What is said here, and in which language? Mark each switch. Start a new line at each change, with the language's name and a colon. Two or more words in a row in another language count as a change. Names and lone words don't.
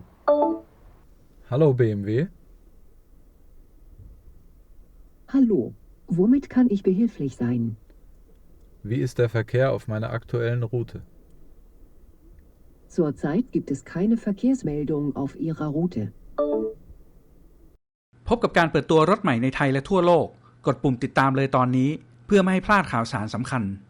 German: Hallo, BMW. Hallo, womit kann ich behilflich sein? Wie ist der Verkehr auf meiner aktuellen Route? Zurzeit gibt es keine Verkehrsmeldung auf Ihrer Route.
Thai: พบกับการเปิดตัวรถใหม่ในไทยและทั่วโลกกดปุ่มติดตามเลยตอนนี้เพื่อไม่ให้พลาดข่าวสารสำคัญ